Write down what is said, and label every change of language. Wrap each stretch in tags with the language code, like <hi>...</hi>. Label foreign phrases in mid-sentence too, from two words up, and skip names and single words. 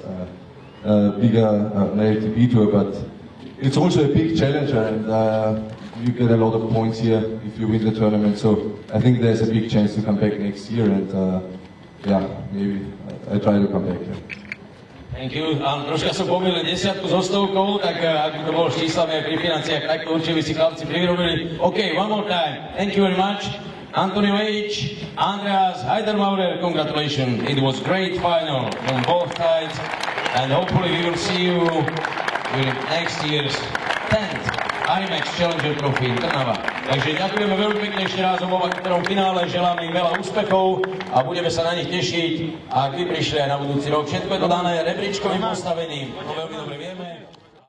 <en>Bigger ATP tour, but it's also a big challenger, and you get a lot of points here if you win the tournament. So I think there's a big chance to come back next year, and yeah, maybe I try to come back here. Thank you.</en> <sk>Troška som pomýlil 10 so stovkou, tak ak by to bolo s číslami aj pri financiách, tak to určite by si chlapci privyrobili.</sk> <en>OK, one more time. Thank you very much. Antonio H, Andreas Heider-Maurer, congratulations. It was great final on both sides, and hopefully we will see you with next year's 10th IMAX Challenger Trophy in Trnava.</en> <sk>Takže ďakujeme veľmi pekne ešte raz oboma, ktorom finále želáme im veľa úspechov a budeme sa na nich tešiť, ak vy prišli aj na budúci rok. Všetko je to dané rebríčkovým postavením, to veľmi dobre vieme.</sk>